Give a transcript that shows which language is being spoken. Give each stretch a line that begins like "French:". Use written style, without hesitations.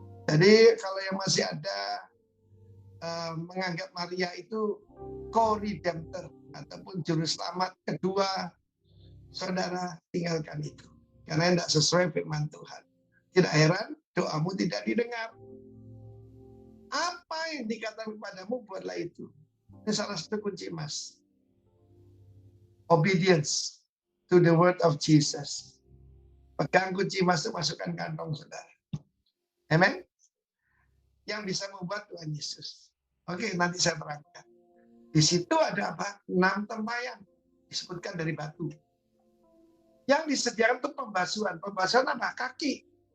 Indonesian: Jadi kalau yang masih ada menganggap Maria itu co-redemptor ataupun juru selamat kedua, saudara tinggalkan itu. Karena tidak sesuai firman Tuhan. Tidak heran doamu tidak didengar. Apa yang dikatakan kepadamu, buatlah itu. Ini salah satu kunci emas.
English: Obedience to the word of Jesus.
Indonesian: Pegang kunci emas itu, masukkan kantong saudara. Amen. Yang bisa membuat Tuhan Yesus. Oke, nanti saya terangkan. Di situ ada apa? 6 tempayan. Disebutkan dari batu. Yang disediakan itu pembasuhan. Pembasuhan apa? Kaki.